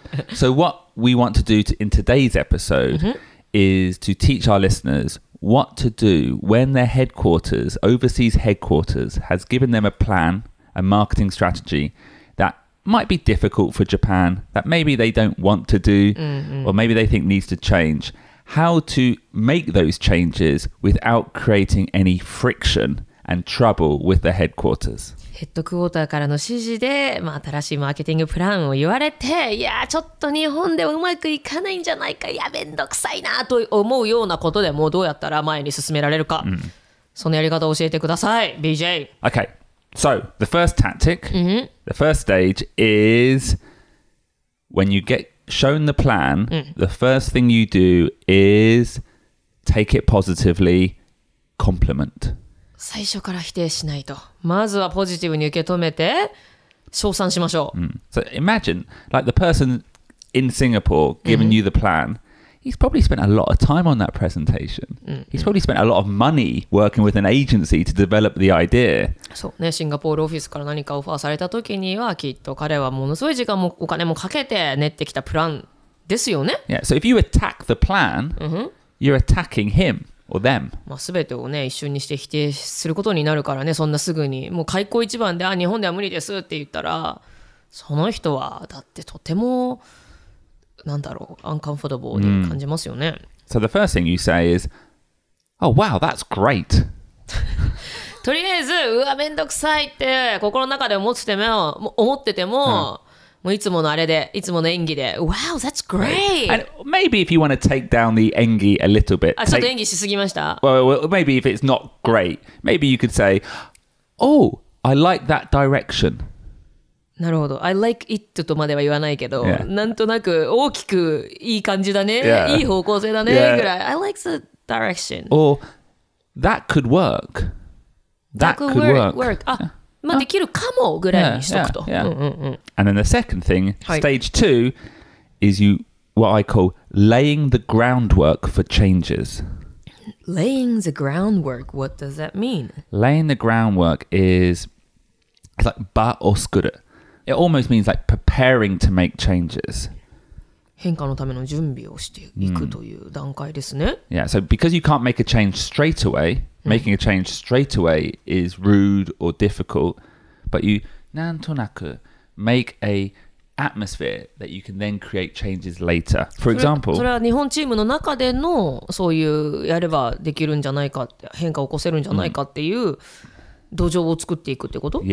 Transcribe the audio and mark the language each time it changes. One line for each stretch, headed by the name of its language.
English: So what we want to do in today's episode is to teach our listeners what to do when their headquarters, overseas headquarters, has given them a plan, a marketing strategy that might be difficult for Japan, that maybe they don't want to do, or maybe they think needs to change.How to make those changes without creating any friction and trouble with the headquarters.
Japanese: ヘッドクォーターからの指示で、新しいマーケティングプランを言われて、いやちょっと日本ではうまくいかないんじゃないか、いやめんどくさいなと思うようなことでもどうやったら前に進められるか、そのやり方を教えてください BJ.
English: Okay, so the first tactic, the first stage is when you get shown the plan, the first thing you do is take it positively, compliment.
Japanese: 最初から否定しないと。まずはポジティブに受け止めて称賛しましょう。
English: So imagine like the person in Singapore giving you the plan. He's probably spent a lot of time on that presentation. He's probably spent a lot of money working with an agency to develop the idea.
Japanese: そうね、シンガポールオフィスから何かオファーされた時にはきっと彼はものすごい時間もお金もかけて練ってきたプランですよね。
English: Yeah, so if you attack the plan, you're attacking him or them.
Japanese: 全てをね一瞬にして否定することになるからね、そんなすぐにもう開口一番で日本では無理ですって言ったら、その人はだってとてもなんだろう、uncomfortable に感じますよね。
English: So the first thing you say is, "Oh wow, that's great."
Japanese: とりあえずうわめんどくさいって心の中で思ってても、もういつものあれで、いつもの演技で
English: Wow, that's great. And maybe if you want to take down the 演技 a little bit.
Japanese: ちょっと演技しすぎました。
English: Well, maybe if it's not great, maybe you could say, "Oh, I like that direction."
Japanese: なるほど。
English: I like it
Japanese: とまでは言わないけど、なんとなく大きくいい感じだね、いい方向性だねぐらい。
English: I like the direction. Or that could work. That could work.
Japanese: できるかもぐらいにしとくと。
English: And then the second thing, stage 2, is what I call laying the groundwork for changes. Laying the groundwork, what does that mean? Laying the groundwork is it's like
Japanese: 場を作る.
English: It almost means like preparing to make changes.
Japanese: 変化のための準備をしていくという段階ですね。
English: Yeah, so because you can't make a change straight away, making a change straight away is rude or difficult, but you
Japanese: なんとなく
English: make a atmosphere that you can then create changes later. For example,
Japanese: それは日本チームの中でのそういうやればできるんじゃないかって変化を起こせるんじゃないかっていう土壌を作っていくってこと？